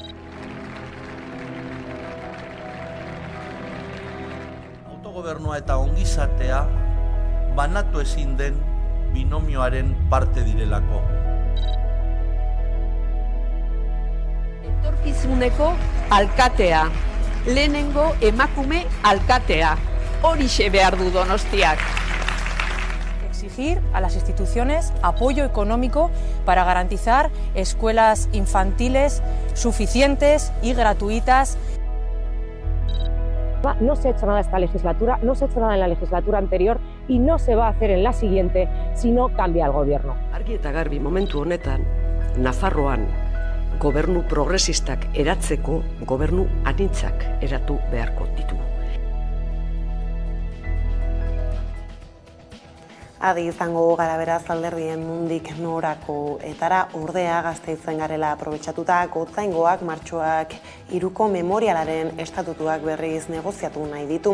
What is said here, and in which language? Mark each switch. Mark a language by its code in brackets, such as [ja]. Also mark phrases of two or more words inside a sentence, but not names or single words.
[eu] Autogobernua eta ongizatea banatu ezin den binomioaren parte direlako. Etorkizuneko alkatea. Lehenengo emakume alkatea. Horixe behar du Donostiak. [es] Exigir a las instituciones apoyo económico para garantizar escuelas infantiles suficientes y gratuitas. No se ha hecho nada esta legislatura, no se ha hecho nada en la legislatura anterior y no se va a hacer en la siguiente si no cambia el gobierno. [eu] Argi eta garbi momentu honetan, Nafarroan gobernu progresistak eratzeko gobernu anitzak eratu beharko ditugu. Adi izango gara beraz alderdien nondik norako etara ordea Gasteizen garela aprobetxatuta Gotzaingoak martxoak 3ko memorialaren estatutuak berriz negoziatu nahi ditu.